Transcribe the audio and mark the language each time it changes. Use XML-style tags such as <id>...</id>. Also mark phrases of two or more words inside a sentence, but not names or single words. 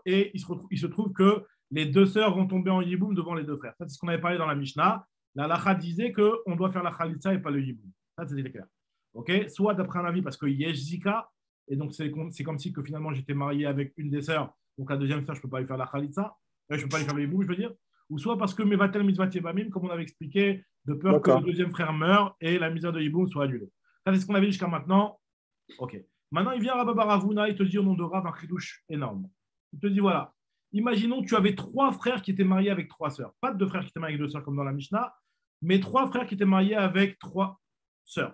<fr>Et il se trouve que les 2 sœurs vont tomber en yiboum devant les 2 frères. Ça, c'est ce qu'on avait parlé dans la Mishnah. La halakha disait qu'on doit faire la khalitsa et pas le yiboum. Ça, c'était clair. Okay, soit d'après un avis parce que</fr> <he>יש זיקה,</he> <fr>et donc c'est comme si que finalement j'étais marié avec une des sœurs, donc la deuxième sœur, je ne peux pas lui faire la khalitsa, je ne peux pas lui faire le yiboum, je veux dire. Ou soit parce que</fr> <he>מבטל מצוות יבמים,</he> <fr>comme on avait expliqué, de peur que le deuxième frère meure et la misère de yiboum soit annulée. Ça, c'est ce qu'on avait dit jusqu'à maintenant. Ok. Maintenant, il vient Rabba Baravuna, il te dit au nom de Rav un chidouche énorme. Il te dit voilà, imaginons que tu avais 3 frères qui étaient mariés avec 3 sœurs. Pas 2 frères qui étaient mariés avec 2 sœurs comme dans la Mishnah, mais 3 frères qui étaient mariés avec 3 sœurs.</fr>